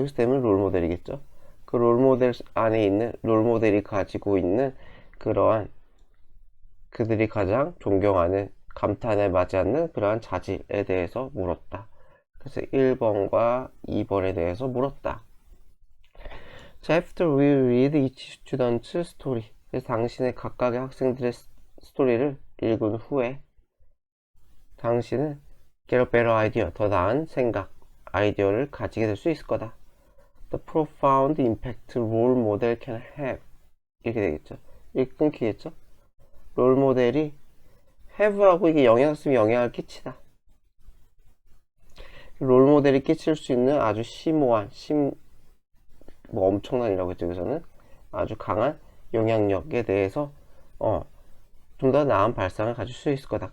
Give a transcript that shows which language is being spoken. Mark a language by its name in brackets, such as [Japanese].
[Korean] 여기서 them은 롤 모델이겠죠? 그 롤 모델 안에 있는, 롤 모델이 가지고 있는 그러한 그들이 가장 존경하는, 감탄에 맞지 않는 그러한 자질에 대해서 물었다. 그래서 1번과 2번에 대해서 물었다. [English] 자, after we read each student's story. [Korean] 그래서 당신의 각각의 학생들의 스토리를 읽은 후에 당신은 [English] get a better idea, [Korean] 더 나은 생각, 아이디어를 가지게 될 수 있을 거다. [English] The profound impact role model can have. [Korean] 이렇게 되겠죠. 이렇게 끊기겠죠. 롤 모델이 have라고 이게 영향 쓰면 영향을 끼치다. 롤 모델이 끼칠 수 있는 아주 심오한, 뭐 엄청난이라고 했죠. 여기서는 아주 강한 영향력에 대해서 좀 더 나은 발상을 가질 수 있을 거다.